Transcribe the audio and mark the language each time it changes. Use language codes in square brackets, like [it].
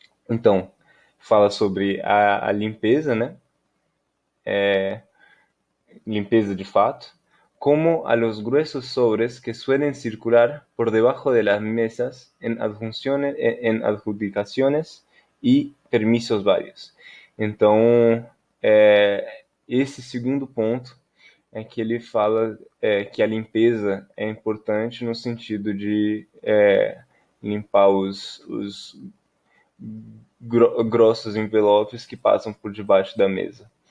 [pt] Então, fala sobre a limpeza, né? Limpeza de fato, [es] como a los gruesos sobres que suelen circular por debajo de las mesas en adjudicaciones y permisos varios. [pt] Então, esse segundo ponto é que ele fala que a limpeza é importante no sentido de limpar os grossos envelopes que passam por debaixo da mesa.